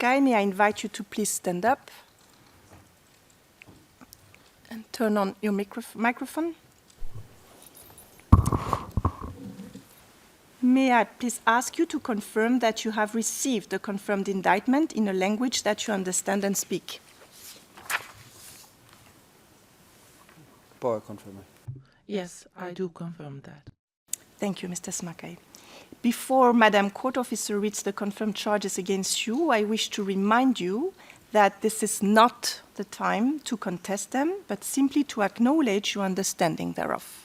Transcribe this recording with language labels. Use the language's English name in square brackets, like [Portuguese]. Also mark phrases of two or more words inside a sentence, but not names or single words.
[English] Smakaj, may I invite you to please stand up. And turn on your microphone. May I please ask you to confirm that you have received the confirmed indictment in a language that you understand and speak? [Albanian] Po e konfirmoj. [English] Yes, I do confirm that. Thank you, Mr. Smakaj. Before Madam Court Officer reads the confirmed charges against you, I wish to remind you that this is not the time to contest them, but simply to acknowledge your understanding thereof.